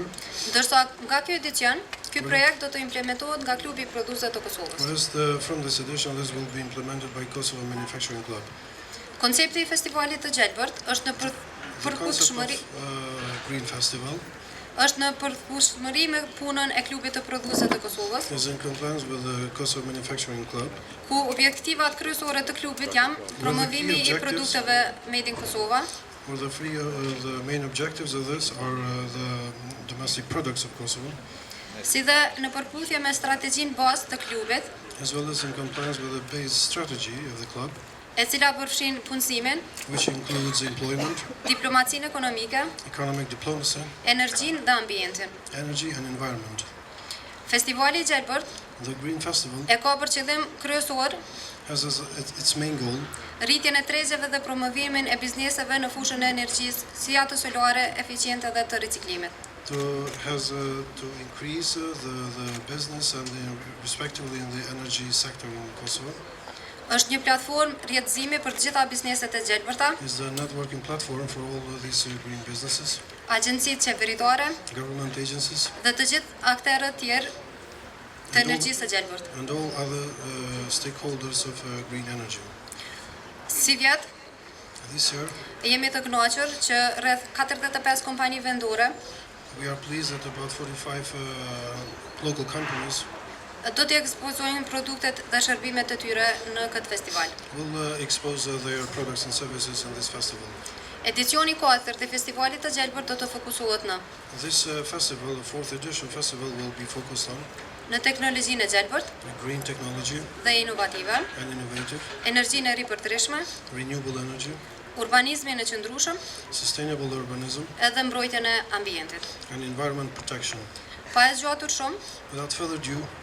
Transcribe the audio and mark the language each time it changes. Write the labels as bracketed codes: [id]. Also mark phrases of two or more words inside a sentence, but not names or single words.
[sq] Ndërsa nga ky edicion, ky projekt do të implementohet nga Klubi I Prodhuesve të Kosovës. [en] Whereas from this edition, this will be implemented by Kosovo Manufacturing Club. [sq] Koncepti I festivalit të Gjelbërt është në përputhshmëri Green Festival është në përputhshmëri me punën e Klubit të Prodhuesve të Kosovës. [en] is in compliance with the Kosovo Manufacturing Club. [sq] Ku objektivat kryesore të klubit janë promovimi I produkteve [en] made in [sq] Kosova. [en] Where the main objectives of this are the domestic products of Kosovo. [sq] Si dhe në përputhje me strategjinë bazë të klubit, [en] as well as in compliance with the base strategy of the club, [sq] e cila përfshin punësimin, [en] which includes employment, [sq] diplomacinë ekonomike, [en] economic diplomacy, [sq] energjinë dhe ambientin. [en] energy and environment. [sq] Festivali I Gjelbërt [en] The Green Festival [sq] e ka për qëllim kryesor [en] has as its main goal [sq] rritjen e tregjeve dhe promovimin e bizneseve në fushën e energjisë, si ato solare, eficiente dhe të riciklimit. [en] to increase the business and respectively in the energy sector in Kosovo. [sq] Është një platformë rrjedëzimi për të gjitha bizneset e Gjelbërta, [en] Is the networking platform for all of these green businesses, [sq] agjencitë qeveritare [en] government agencies, [sq] dhe të gjithë aktorët tjerë të energjisë së Gjelbërt. [en] and all other stakeholders of green energy. [sq] Si vjet, [en] This year, [sq] jemi të kënaqur që rreth 45 kompani vendore [en] we are pleased that about 45 local companies [sq] do të ekspozojnë produktet dhe shërbimet e tyre në këtë festival. [en] will expose their products and services in this festival. [sq] Edicioni 4 të festivalit të Gjelbërt do të fokusohet në [en] This festival, the 4th edition festival, will be focused on [sq] në teknologjinë e Gjelbërt [en] green technology [sq] dhe inovative, [en] and innovative, [sq] energjinë e ripërtërishme, [en] renewable energy, [sq] urbanizmin e qëndrueshëm [en] sustainable urbanism, [sq] edhe mbrojtjen e ambientit. [en] and environment protection. [sq] Pa e zgjatur shumë, [en] Without further ado,